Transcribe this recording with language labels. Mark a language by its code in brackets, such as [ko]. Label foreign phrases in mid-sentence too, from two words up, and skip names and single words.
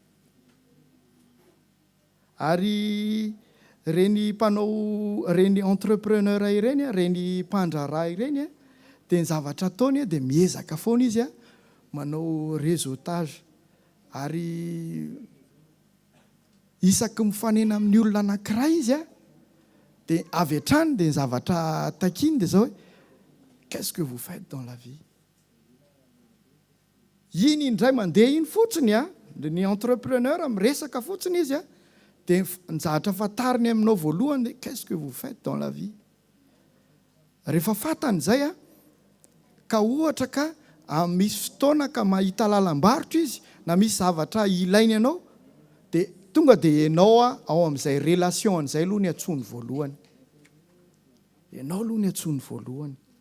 [mg] Ary reny entrepreneur ireny, reny mpandraharaha ireny dia ny zavatra ataony dia miezaka foana izy manao réseautage. Ary isaky mifanena amin'ny olona anankiray izy dia avy hatrany dia ny zavatra takiny dia zao hoe [fr] qu'est-ce que vous faites dans la vie? [mg] Iny indray mandeha iny fotsiny ny entrepreneur miresaka fotsiny izy dia ny zavatra fantariny aminao voalohany dia [fr] qu'est-ce que vous faites dans la vie? [mg] Rehefa fantany izay ka ohatra ka misy fotoana ka mahita lalam-barotra izy na misy zavatra ilainy ianao dia tonga dia ianao ao amin'izay relation an'izay aloha ny antsony voalohany. Ianao aloha ny antsony voalohany.